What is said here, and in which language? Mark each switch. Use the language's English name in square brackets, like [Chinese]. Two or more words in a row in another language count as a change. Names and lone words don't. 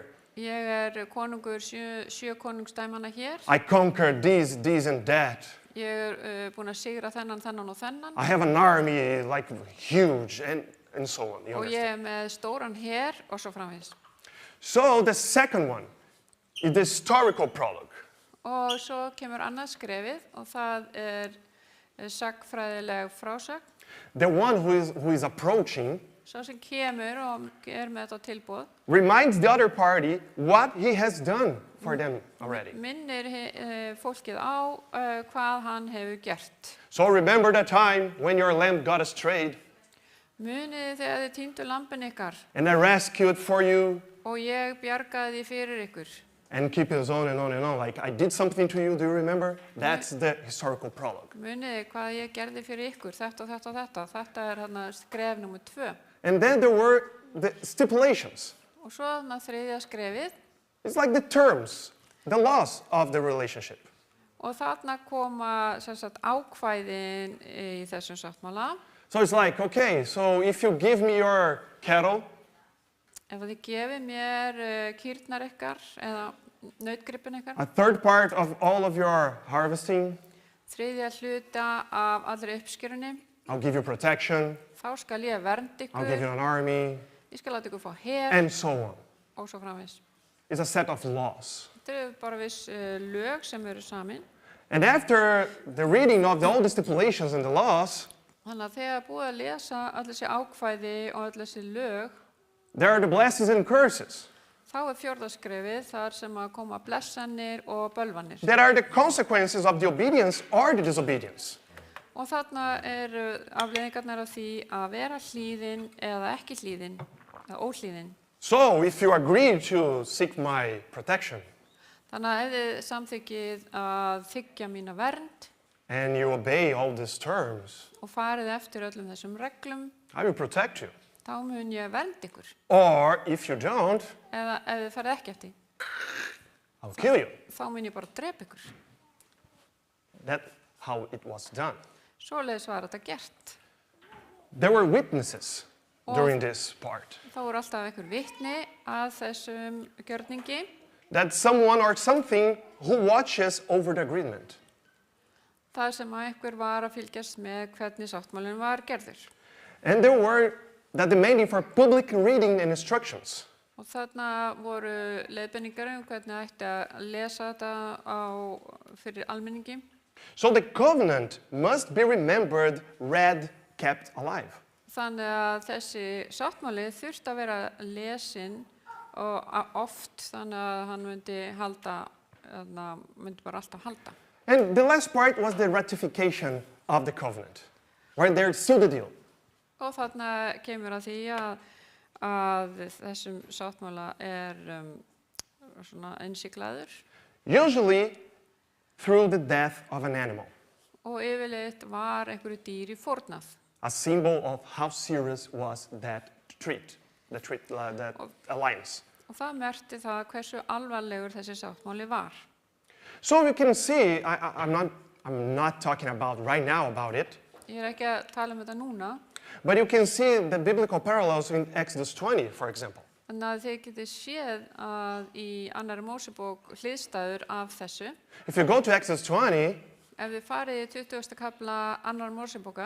[Icelandic] Ég er konungur sjö konungsdæmanna hér. [English] I conquered this and that. [Icelandic] Ég er búin að sigra þennan, þennan og þennan. [English] I have an army like huge and so on. You [Icelandic] Og [English] understand? [Icelandic] ég er með stóran her og svo framvegis. [English] So the second one is the historical prologue. [Icelandic] Og svo kemur annað skrefið og það er sagnfræðileg frásögn. [English] The one who is approaching [Icelandic] Sá sem kemur og er með þetta tilboð [English] reminds the other party what he has done for them already. [Icelandic] minnir fólkið á hvað hann hefur gert. [English] So remember the time when your lamb got strayed [Icelandic] Munið þegar þið týndu lambin ykkar [English] and I rescued for you [Icelandic] og ég bjargaði því fyrir ykkur. [English] and keep it on and on and on. Like I did something to you, do you remember? That's the historical prologue. [Icelandic] Munið hvað ég gerði fyrir ykkur, þetta og þetta og þetta. Þetta er hérna skref nr. 2. [English] And then there were the stipulations. [Icelandic] Og svo þarna þriðja skrefið [English] It's like the terms, the laws of the relationship. [Icelandic] og þarna koma sem sagt ákvæðin í þessum sáttmála. [English] So it's like, okay, so if you give me your cattle, [Icelandic] Ef þið gefið mér kýrnar ykkar eða nautgripin ykkar, [English] a third part of all of your harvesting, [Icelandic] þriðja hluta af allri uppskjörunni, [English] I'll give you protection, [Icelandic] þá skal ég vernda [English] I'll give you [Icelandic] ykkur, [English] an army, [Icelandic] ég skal láta ykkur fá her [English] and so on. [Icelandic] og svo framvegis. [English] It's a set of laws. [Icelandic] Þetta eru bara viss lög sem eru samin. [English] And after the reading of all the stipulations and the laws, [Icelandic] Þannig að þegar búið að lesa allir þessi ákvæði og allir þessi lög, [English] there are the blessings and curses. [Icelandic] þá er fjórðaskrefið þar sem að koma blessanir og bölvanir. [English] That are the consequences of the obedience or the disobedience. [Icelandic] Og þarna eru afleiðingarnar af því að vera hlýðin eða ekki hlýðin, eða óhlýðin. [English] So if you agree to seek my protection [Icelandic] Þannig að ef þið samþykkið að þiggja mína vernd [English] and you obey all these terms, [Icelandic] og farið eftir öllum þessum reglum, [English] I will protect you. [Icelandic] þá mun ég vernda ykkur. [English] Or if you don't, [Icelandic] Eða ef þið farið ekki eftir, [English] I'll kill you. [Icelandic] þá mun ég bara drepa ykkur. [English] how it was done. [Icelandic] Svoleiðis var þetta gert. [English] There were witnesses Oh. during this part. [Icelandic] Þá voru alltaf einhver vitni að þessum gjörningi. [English] That someone or something who watches over the agreement. [Icelandic] Það sem að einhver var að fylgjast með hvernig sáttmálinn var gerður. [English] And there were that demanding for public reading and instructions. [Icelandic] Og þarna voru leiðbeiningar hvernig ætti að lesa þetta fyrir almenningi. [English] So the covenant must be remembered, read, kept alive. [Icelandic] Þannig að þessi sáttmáli þurfti að vera lesin og oft þannig að hann myndi bara alltaf halda. [English] And the last part was the ratification of the covenant. Right there, seal the deal. [Icelandic] Og þarna kemur að því að þessum sáttmála svona innsiklaður. [English] Usually through the death of an animal. [Icelandic] Og yfirleitt var einhverju dýri fórnað. [English] A symbol of how serious was that alliance. [Icelandic] Og það merkti það hversu alvarlegur þessi sáttmáli var. [English] So you can see, I'm not talking about right now about it, [Icelandic] Ég ekki að tala þetta núna, [English] but you can see the biblical parallels in Exodus 20, for example. [Icelandic] en að þið getið séð að í annarri Mósebók hliðstæður af þessu. [English] If you go to Exodus 20, [Icelandic] Ef þið farið í 20. kafla annar Mósebókar,